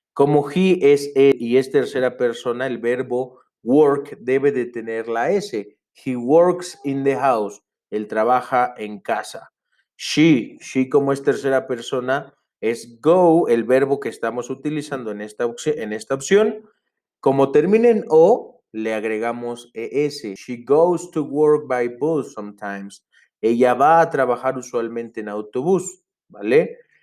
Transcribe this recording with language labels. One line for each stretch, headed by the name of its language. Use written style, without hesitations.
Spanish: Como he es él y es tercera persona, el verbo work debe de tener la S.
English: He works in the house. Él trabaja en casa.
Spanish: She como es tercera persona, es go, el verbo que estamos utilizando en esta opción. Como termina en O, le agregamos ES.
English: She goes to work by bus sometimes.
Spanish: Ella va a trabajar usualmente en autobús, ¿vale?